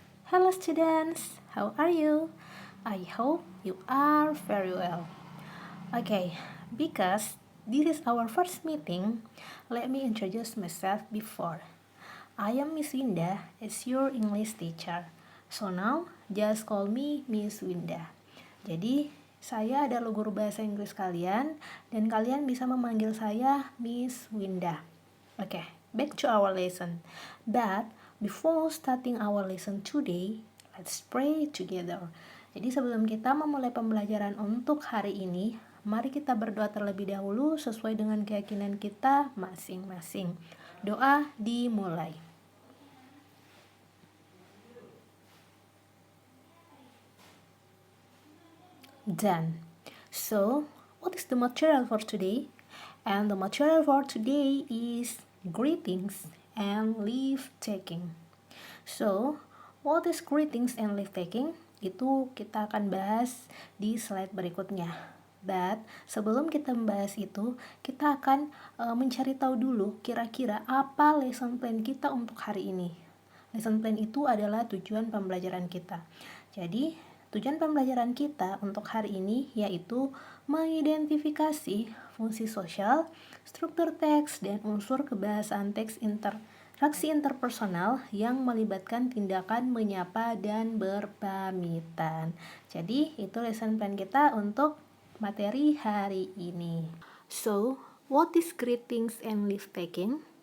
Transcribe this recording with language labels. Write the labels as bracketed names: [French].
[English] Hello students, how are you? I hope you are very well. Okay, because this is our first meeting, let me introduce myself before. I am Miss Winda as your English teacher. So now, just call me Miss Winda. [Indonesian] Jadi, saya adalah guru bahasa Inggris kalian dan kalian bisa memanggil saya Miss Winda. [English] Okay, back to our lesson. But before starting our lesson today, let's pray together. [Indonesian] Jadi sebelum kita memulai pembelajaran untuk hari ini, mari kita berdoa terlebih dahulu sesuai dengan keyakinan kita masing-masing. Doa dimulai. [English] Done. So, what is the material for today? And the material for today is greetings and leave taking. So, what is greetings and leave taking? [Indonesian] Itu kita akan bahas di slide berikutnya. But sebelum kita membahas itu, kita akan mencari tahu dulu kira-kira apa lesson plan kita untuk hari ini. Lesson plan itu adalah tujuan pembelajaran kita. Jadi, tujuan pembelajaran kita untuk hari ini yaitu mengidentifikasi fungsi sosial, struktur teks, dan unsur kebahasaan teks interaksi interpersonal yang melibatkan tindakan menyapa dan berpamitan. Jadi, itu lesson plan kita untuk materi hari ini. [English] So, what is greetings and leave taking?